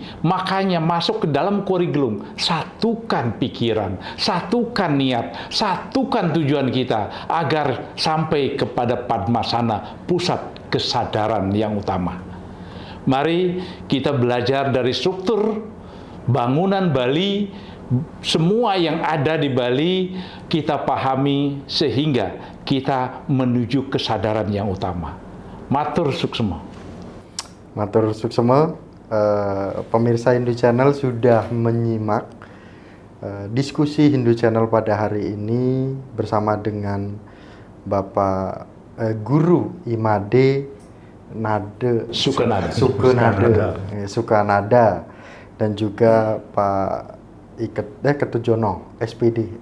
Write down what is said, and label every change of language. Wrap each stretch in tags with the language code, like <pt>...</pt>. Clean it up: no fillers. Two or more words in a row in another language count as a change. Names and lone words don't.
<id>Makanya masuk ke dalam Kori Gelung, satukan pikiran, satukan niat, satukan tujuan kita agar sampai kepada Padmasana, pusat kesadaran yang utama. Mari kita belajar dari struktur bangunan Bali, semua yang ada di Bali kita pahami sehingga kita menuju kesadaran yang utama.</id> <ban>Matur suksema. Matur suksema.</ban> <id>Pemirsa Hindu Channel sudah menyimak diskusi Hindu Channel pada hari ini bersama dengan Bapak Guru Imade Sukanada dan juga Pak Ketujono SPD.</id>